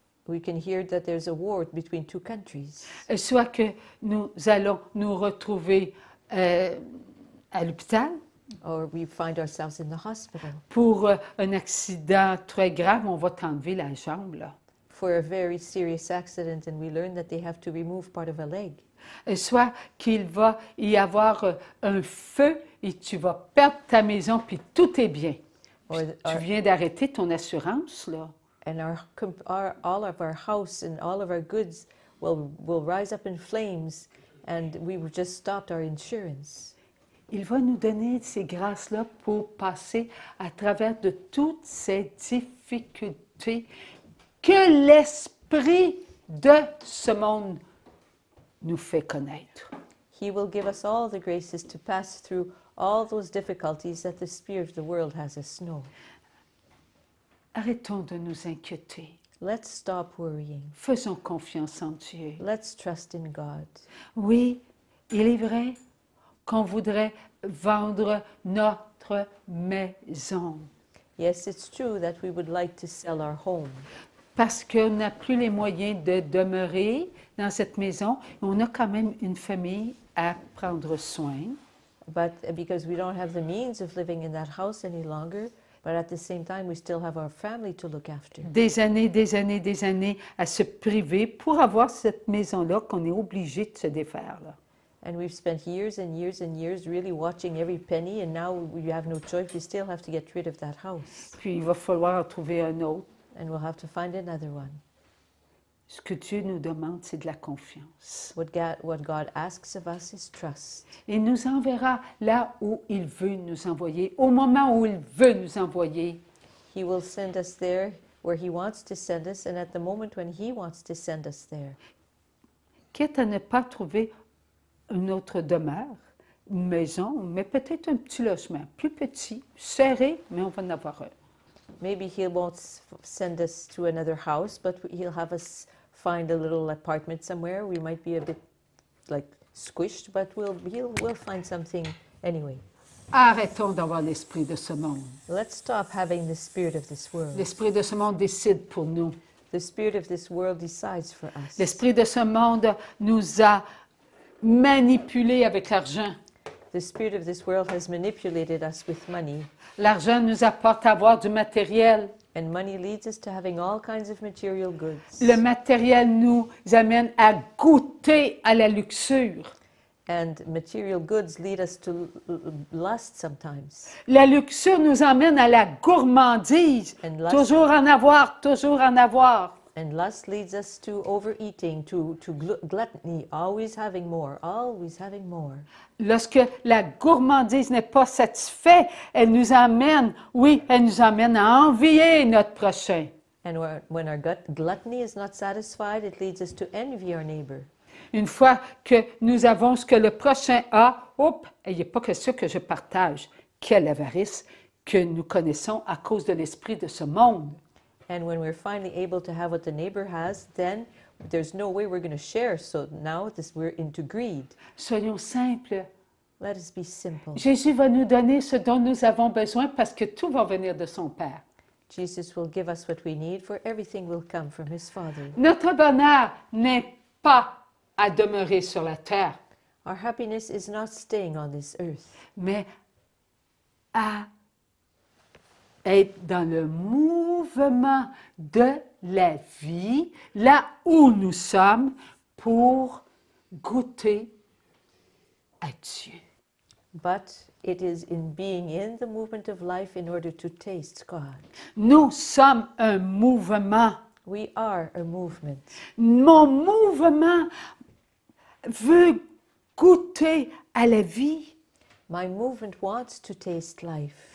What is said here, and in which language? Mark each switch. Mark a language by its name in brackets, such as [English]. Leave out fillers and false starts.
[English] We can hear that there's a war between two countries. [French] Soit que nous allons nous retrouver à l'hôpital [English] Or we find ourselves in the hospital [French] pour un accident très grave, on va t'enlever la jambe, là. [English] for a very serious accident and we learn that they have to remove part of a leg. [French] Soit qu'il va y avoir un feu et tu vas perdre ta maison puis tout est bien. Tu viens d'arrêter ton assurance, là. [English] And all of our house and all of our goods will rise up in flames and we've just stopped our insurance. [French] Il va nous donner ces grâces-là pour passer à travers de toutes ces difficultés que l'esprit de ce monde nous fait connaître. [English] He will give us all the graces to pass through all those difficulties that the spirit of the world has us know. [French] Arrêtons de nous inquiéter. [English] Let's stop worrying. [French] Faisons confiance en Dieu. [English] Let's trust in God. [French] Oui, il est vrai qu'on voudrait vendre notre maison [English] Yes, it's true that we would like to sell our home [French] parce qu'on n'a plus les moyens de demeurer dans cette maison. On a quand même une famille à prendre soin. [English] but because we don't have the means of living in that house any longer, but at the same time we still have our family to look after. [French] Des années à se priver pour avoir cette maison-là qu'on est obligé de se défaire, là. [English] And we've spent years and years and years really watching every penny, and now we have no choice. We still have to get rid of that house. [French] Puis il va falloir en trouver un autre. [English] And we'll have to find another one. [French] Ce que Dieu nous demande, c'est de la confiance. [English] What God asks of us is trust. [French] Il nous enverra là où il veut nous envoyer, au moment où il veut nous envoyer. [English] He will send us there where He wants to send us, and at the moment when He wants to send us there. [French] Quitte à ne pas trouver une autre demeure, une maison, mais peut-être un petit logement, plus petit, serré, mais on va en avoir un. [English] Maybe He won't send us to another house, but He'll have us find a little apartment somewhere. We might be a bit like squished, but we'll find something anyway. [French] Arrêtons d'avoir l'esprit de ce monde. [English] Let's stop having the spirit of this world. [French] L'esprit de ce monde décide pour nous. [English] The spirit of this world decides for us. [French] L'esprit de ce monde nous a manipulés avec l'argent. [English] The spirit of this world has manipulated us with money. [French] L'argent nous apporte à avoir du matériel. [English] And money leads us to having all kinds of material goods. [French] Le matériel nous amène à goûter à la luxure. [English] And material goods lead us to lust sometimes. [French] La luxure nous emmène à la gourmandise. [English] And lust- [French] Toujours en avoir, toujours en avoir. [English] And lust leads us to overeating, to gluttony, always having more, always having more. [French] Lorsque la gourmandise n'est pas satisfaite, elle nous amène, oui, elle nous amène à envier notre prochain. [English] And when our gluttony is not satisfied, it leads us to envy our neighbor. [French] Une fois que nous avons ce que le prochain a, hop, il n'y a pas que ça que je partage. Quelle avarice que nous connaissons à cause de l'esprit de ce monde. [English] And when we're finally able to have what the neighbor has, then there's no way we're going to share. So now we're into greed. [French] Soyons simples. [English] Let us be simple. [French] Jésus va nous donner ce dont nous avons besoin parce que tout va venir de son Père. [English] Jesus will give us what we need, for everything will come from His Father. [French] Notre bonheur n'est pas à demeurer sur la terre, [English] Our happiness is not staying on this earth, [French] mais à être dans le mouvement de la vie, là où nous sommes, pour goûter à Dieu. [English] but it is in being in the movement of life in order to taste God. [French] Nous sommes un mouvement. [English] We are a movement. [French] Mon mouvement veut goûter à la vie. [English] My movement wants to taste life.